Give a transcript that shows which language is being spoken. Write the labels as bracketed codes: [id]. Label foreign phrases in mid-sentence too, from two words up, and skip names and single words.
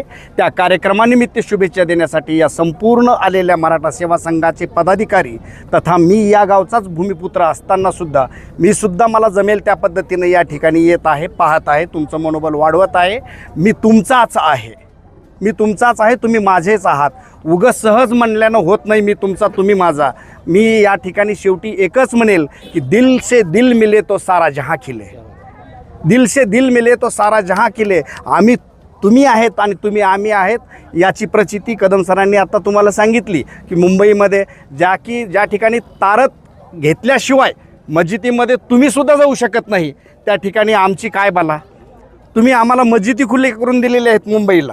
[mr] त्या कार्यक्रमानिमित्त शुभेच्छा देण्यासाठी या संपूर्ण आलेल्या मराठा सेवा संघाचे पदाधिकारी तथा मी या गावचाच भूमिपुत्र असतानासुद्धा मी मला जमेल त्या पद्धतीनं या ठिकाणी येत आहे, पाहत आहे, तुमचं मनोबल वाढवत आहे. मी तुमचाच आहे, तुम्ही माझेच आहात. उगाच सहज म्हणल्यानं होत नाही मी तुमचा, तुम्ही माझा. मी या ठिकाणी शेवटी एकच म्हणेल की [hi] दिल से दिल मिले तो सारा जहां खिले. दिल से दिल मिले तो सारा जहां खिले. [mr] आम्ही तुम्ही आहेत आणि तुम्ही आम्ही आहेत याची प्रचिती कदम सरांनी आता तुम्हाला सांगितली की मुंबईमध्ये ज्या ठिकाणी तारत घेतल्याशिवाय मस्जिदीमध्ये तुम्हीसुद्धा जाऊ शकत नाही, त्या ठिकाणी आमची काय बाला. तुम्ही आम्हाला मस्जिदी खुले करून दिलेले आहेत मुंबईला.